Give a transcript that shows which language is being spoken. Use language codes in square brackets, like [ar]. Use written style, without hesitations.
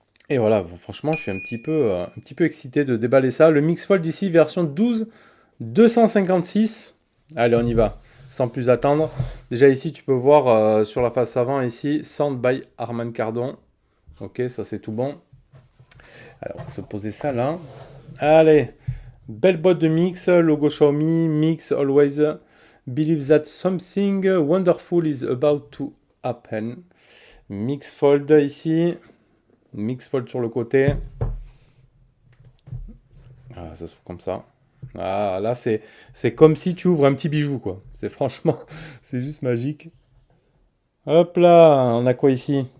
[fr] Et voilà, franchement, je suis un petit peu excité de déballer ça. Le Mix Fold ici, version 12.256. Allez, on y va, sans plus attendre. Déjà ici, tu peux voir sur la face avant ici, Sound by Harman Kardon. Ok, ça c'est tout bon. Alors, on va se poser ça là. Allez. Belle boîte de mix, logo Xiaomi, [en] mix always believe that something wonderful is about to happen. [fr] Mix fold ici, mix fold sur le côté. Ah, ça s'ouvre comme ça. Ah, là c'est comme si tu ouvres un petit bijou quoi. C'est franchement, c'est juste magique. Hop là, on a quoi ici?